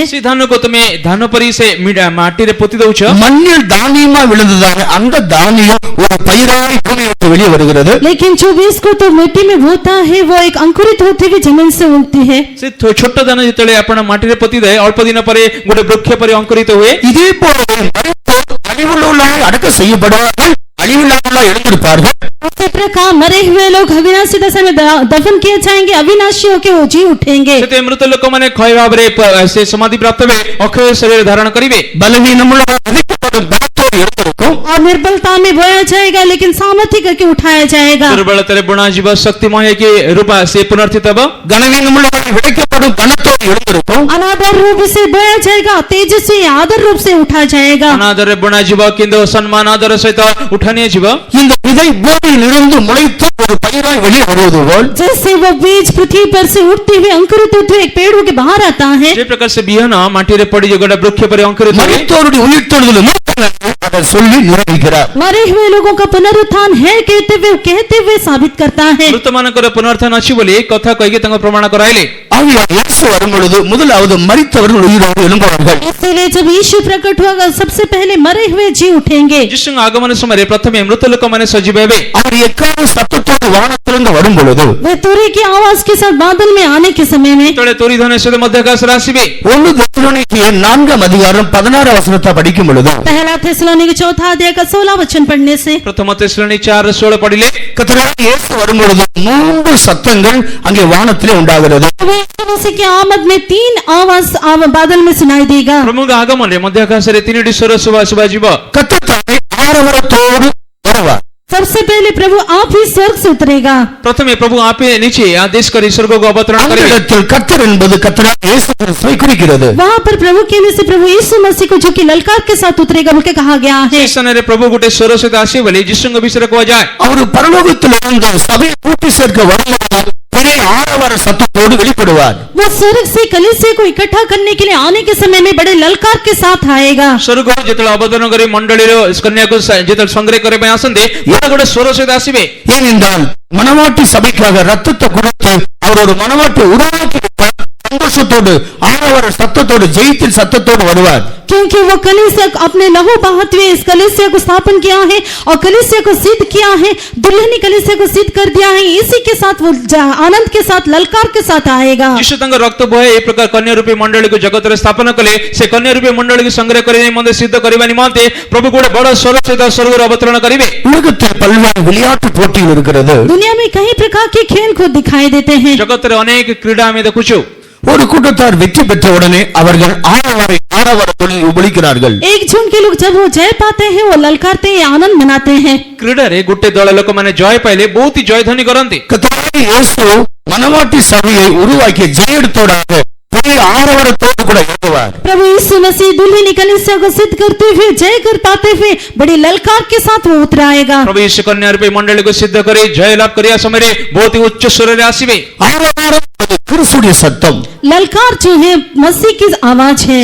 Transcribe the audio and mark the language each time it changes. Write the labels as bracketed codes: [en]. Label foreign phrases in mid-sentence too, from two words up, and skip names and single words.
[or] ସେ ଧାନକୁ ତୁମେ ଧାନ ପରି ସେ ମାଟିରେ ପୋତି ଦଉଛ। [ta] மண்ணில் தானியமா விழுந்ததான அந்த தானியம் ஒரு பயிராய் பூமியை விட்டு வெளியே வருகிறது. [hi] लेकिन जो बीज को तो मिट्टी में बोता है वो एक अंकुरित होते हुए जमीन से उगती है। [or] ସେ ଛୋଟ ଦାନ ଯେତେବେଳେ ଆପଣ ମାଟିରେ ପୋତି ଦେଏ, ଅଳ୍ପ ଦିନ ପରେ ଗୋଟେ ବୃକ୍ଷ ପରି ଅଙ୍କୁରିତ ହୁଏ। [ta] இதே போலவே மரித்தோர் அழிவுள்ளவர்களாய் அடக்கம் செய்யப்படுவார்கள், அழிவில்லாதவர்களாய் எழுந்திருப்பார்கள். [hi] उसी प्रकार मरे हुए लोग अविनाशी दशा में दफन किए जाएंगे, अविनाशी होकर वो जी उठेंगे। [or] ସେଥିପାଇଁ ମୃତ ଲୋକମାନେ କ୍ଷୟ ଭାବରେ ସେ ସମାଧି ପ୍ରାପ୍ତ ହେବେ, ଅକ୍ଷୟ ଶରୀର ଧାରଣ କରିବେ। [ta] பலவீனமுள்ள விதைக்கப்படும் பலத்தோடு எழுந்திருக்கும். [hi] और निर्बलता में बोया जाएगा लेकिन सामर्थ्य करके उठाया जाएगा। [or] ଦୁର୍ବଳତାରେ ବୁଣା ଯିବ, ଶକ୍ତିମୟ ହେଇକି ରୂପା ସେ ପୁନର୍ଥିତ ହେବ। [ta] கனவீனமுள்ளவர்கள் விதைக்கப்படும் பலத்தோடு எழுந்திருக்கும். [hi] अनादर रूप से बोया जाएगा, तेजस्वी आदर रूप से उठा जाएगा। [or] ଅନାଦରରେ ବୁଣା ଯିବ କିନ୍ତୁ ସମ୍ମାନ ଆଦର ସହିତ ଉଠା ନିଆଯିବ। [ta] இந்த விதை பூமியிலிருந்து முளைத்து ஒரு பயிராய் வெளியே வருவது போல், [hi] जैसे वो बीज पृथ्वी पर से उठते हुए अंकुरित होते हुए एक पेड़ होकर बाहर आता है, [or] ଯେ ପ୍ରକାର ସେ ବିହନ ମାଟିରେ ପଡ଼ି ଗୋଟେ ବୃକ୍ଷ ପରି ଅଙ୍କୁରିତ ହୁଏ। [ta] மரித்தோருடைய உயிர்த்தெழுதலும் அதை சொல்லி நிரூபிக்கிறார். [hi] मरे हुए लोगों का पुनरुत्थान है कहते हुए साबित करता है। [or] ମୃତମାନଙ୍କର ପୁନରୁତ୍ଥାନ ଅଛି ବୋଲି କଥା କହିକି ତାଙ୍କ ପ୍ରମାଣ କରାଇଲେ। [ta] ஆவியானவர் இயேசு வரும் பொழுது முதலாவது மரித்தவர்கள் உயிரோடு எழும்புவார்கள். [hi] इसलिए जब यीशु प्रकट होगा सबसे पहले मरे हुए जी उठेंगे। [or] ଯୀଶୁଙ୍କ ଆଗମନ ସମୟରେ ପ୍ରଥମେ ମୃତ ଲୋକମାନେ ସଜୀବ ହେବେ। [ta] அவர் எக்கால சத்தத்தோடு சத்தத்தோடு வானத்திலிருந்து வரும் பொழுது [hi] वे तुरी की आवाज के साथ बादल में आने के समय में [or] ଯେତେବେଳେ ତୁରୀ ଧ୍ୱନି ସହିତ ମଧ୍ୟ ଆକାଶରେ ଆସିବେ [ta] 1 தெசலோனிக்கேயர் 4 அதிகாரம் 16 வசனத்தை படிக்கும் பொழுது [hi] पहला थिस्सलुनीके चौथा अध्याय का 16 वचन पढ़ने से [or] ପ୍ରଥମ ତେସଲୋନି 4:16 ପଢିଲେ [ta] கர்த்தராகிய இயேசு வரும் பொழுது 3 சத்தங்கள் அங்கே வானத்திலே உண்டாகிறது [hi] यीशु मसीह की आमद में 3 आवाज बादल में सुनाई देगा [or] ପ୍ରଭୁଙ୍କ ଆଗମନରେ ମଧ୍ୟ ଆକାଶରେ 3ଟି ସ୍ୱର ଶୁଭାଯିବ [ta] கர்த்தர் தாமே ஆரவாரத்தோடு வருவார் [hi] सबसे पहले प्रभु आप ही स्वर्ग से उतरेगा [or] ପ୍ରଥମେ ପ୍ରଭୁ ଆପେ ନିଜେ ଆଦେଶ କରି ସ୍ୱର୍ଗକୁ ଅବତରଣ [ta] அந்த [or] କରିବେ [ta] இடத்தில் கர்த்தர் என்பது கர்த்தராகிய இயேசு கிறிஸ்துவை குறிக்கிறது [hi] वहाँ पर प्रभु कहने से प्रभु यीशु मसीह को जो कि ललकार के साथ उतरेगा बोल के कहा गया है [or] ସେ ସ୍ଥାନରେ ପ୍ରଭୁ ଗୋଟେ ସ୍ୱର ସହିତ ଆସିବେ ବୋଲି ଯୀଶୁଙ୍କ ବିଷୟରେ କୁହାଯାଏ [ta] அவர் பரலோகத்திலிருந்து சபையை கூட்டி சேர்க்க வரும்போது பெரிய ஆரவார சத்தத்தோடு வெளிப்படுவார் [hi] वो स्वर्ग से कलीसिया को इकट्ठा करने के लिए आने के समय में बड़े ललकार के साथ आएगा [or] ସ୍ୱର୍ଗ ଯେତେବେଳେ ଅବତରଣ କରି ମଣ୍ଡଳୀର କନ୍ୟାକୁ ଯେତେବେଳେ ସଂଗ୍ରହ କରିବା ପାଇଁ ଆସନ୍ତି ଗୋଟେ ସ୍ୱର ସହିତ ଆସିବେ [ta] ஏனென்றால் மனவாட்டி சபைக்காக ரத்தத்தை கொடுத்து அவர் ஒரு மனவாட்டி உருவாக்கி சந்தோஷத்தோடு ஆரவார சத்தத்தோடு ஜெயத்தின் சத்தத்தோடு வருவார் [hi] क्योंकि वो कलीसिया अपने लहू बहाते हुए इस कलीसिया को स्थापन किया है और कलीसिया को सिद्ध किया है दुल्हनी कलीसिया को सिद्ध कर दिया है इसी के साथ वो आनंद के साथ ललकार के साथ आएगा [or] ଯୀଶୁ ତାଙ୍କ ରକ୍ତ ବହେ ଏ ପ୍ରକାର କନ୍ୟା ରୂପୀ ମଣ୍ଡଳୀକୁ ଜଗତରେ ସ୍ଥାପନ କଲେ ସେ କନ୍ୟା ରୂପୀ ମଣ୍ଡଳୀକୁ ସଂଗ୍ରହ କରି ନିମନ୍ତେ ସିଦ୍ଧ କରିବା ନିମନ୍ତେ ପ୍ରଭୁ ଗୋଟେ ବଡ଼ ସ୍ୱର ସହିତ ସ୍ୱର୍ଗରୁ ଅବତରଣ କରିବେ [ta] உலகத்தில் பல்வேறு விளையாட்டு போட்டிகள் இருக்கிறது [hi] दुनिया में कई प्रकार के खेल को दिखाई देते हैं [or] ଜଗତରେ ଅନେକ କ୍ରୀଡ଼ା ଆମେ ଦେଖୁଛୁ [ta] ஒரு கூட்டத்தார் வெற்றி பெற்ற உடனே அவர்கள் ஆரவாரத்தோடு ஒலிக்கிறார்கள் [hi] एक झुंड के लोग जब वो जय पाते हैं वो ललकारते हैं आनंद मनाते हैं [or] କ୍ରୀଡ଼ାରେ ଗୋଟେ ଦଳ ଲୋକମାନେ ଜୟ ପାଇଲେ ବହୁତ ହି ଜୟଧ୍ୱନି କରନ୍ତି [ta] கர்த்தராகிய இயேசு மனவாட்டி சபையை உருவாக்கிய ஜெயத்தோடாக பெரிய ஆரவாரத்தோடு கூட எழுதுவார் [hi] प्रभु यीशु मसीह दुल्हनी कलीसिया को सिद्ध करते हुए जय कर पाते हुए बड़ी ललकार के साथ वो उतराएगा [or] ପ୍ରଭୁ ଯୀଶୁ କନ୍ୟା ରୂପୀ ମଣ୍ଡଳୀକୁ ସିଦ୍ଧ କରି ଜୟ ଲାଭ କରିବା ସମୟରେ ବହୁତ ହି ଉଚ୍ଚ ସ୍ୱରରେ ଆସିବେ [ta] ஆரவாரம் கிறிஸ்துவின் சத்தம் [hi] ललकार जो है मसीह की आवाज है